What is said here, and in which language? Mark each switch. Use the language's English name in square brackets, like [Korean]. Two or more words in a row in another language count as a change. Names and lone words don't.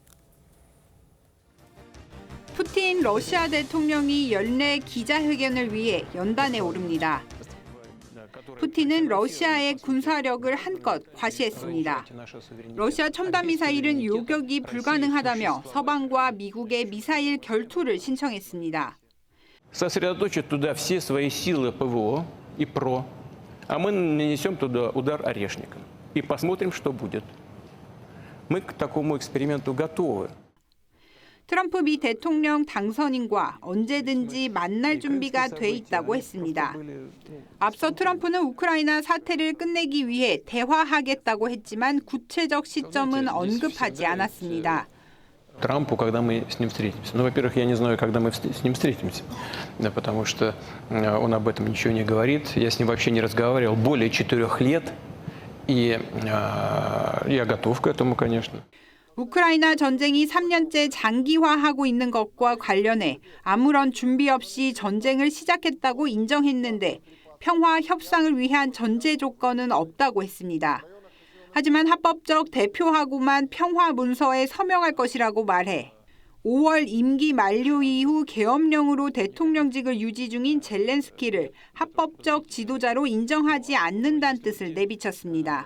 [Korean] 푸틴 러시아 대통령이 연내 기자회견을 위해 연단에 오릅니다. 푸틴은 러시아의 군사력을 한껏 과시했습니다. 러시아 첨단 미사일은 요격이 불가능하다며 서방과 미국의 미사일 결투를 신청했습니다. [Russian] сосредоточить туда все свои силы ПВО и ПРО, а мы нанесем туда удар орешником. И посмотрим, что будет. Мы к такому эксперименту готовы. [Korean] 트럼프 미 대통령 당선인과 언제든지 만날 준비가 돼 있다고 했습니다. 앞서 트럼프는 우크라이나 사태를 끝내기 위해 대화하겠다고 했지만 구체적 시점은 언급하지 않았습니다. [Russian] Трампу, когда мы с ним встретимся. Ну, во-первых, я не знаю, когда мы с ним встретимся, потому что он об этом ничего не говорит. Я с ним вообще не разговаривал более 4 лет, и я готов к этому, конечно. [Korean] 우크라이나 전쟁이 3년째 장기화하고 있는 것과 관련해 아무런 준비 없이 전쟁을 시작했다고 인정했는데 평화 협상을 위한 전제 조건은 없다고 했습니다. 하지만 합법적 대표하고만 평화 문서에 서명할 것이라고 말해 5월 임기 만료 이후 계엄령으로 대통령직을 유지 중인 젤렌스키를 합법적 지도자로 인정하지 않는다는 뜻을 내비쳤습니다.